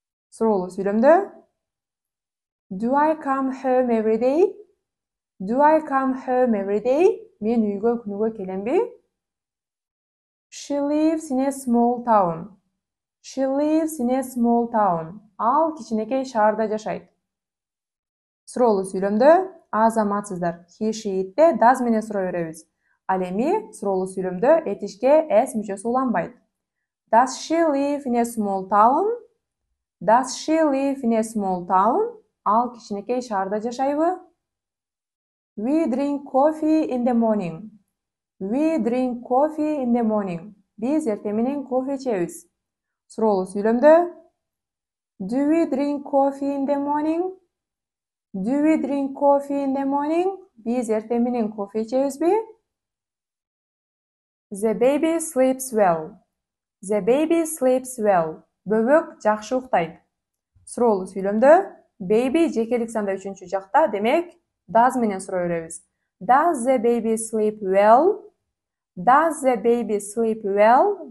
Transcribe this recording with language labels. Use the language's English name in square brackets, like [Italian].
[Kyrgyz] Суроолуу сүйлөмдө [English] Do I come home every day? Do I come home every day? [Kyrgyz] Мен үйгө күнүгө келемби? [English] She lives in a small town. She lives in a small town. [Kyrgyz] Ал кичинекей шаарда жашайт. Суроолуу сүйлөмдө азаматсыздар. He, she, it'те does менен суроо беребиз. Ал эми суроолуу сүйлөмдө этишке s мүчөсү уланбайт. [English] Does she live in a small town? Does she live in a small town? [Kyrgyz] Ал кичинекей шаарда жашайбы? [English] We drink coffee in the morning. We drink coffee in the morning. [Kyrgyz] Биз эртең менен кофе ичебиз. Суроолуу сүйлөмдө [English] Do we drink coffee in the morning? Do we drink coffee in the morning? [Kyrgyz] Биз эртең менен кофе ичебизби? [English] The baby sleeps well. The baby sleeps well. [Kyrgyz] Бөбөк жакшы уктайт. Суроолуу сүйлөмдө baby жекелик санда үчүнчү жакта, демек does менен суроо беребиз. [English] Does the baby sleep well? Does the baby sleep well?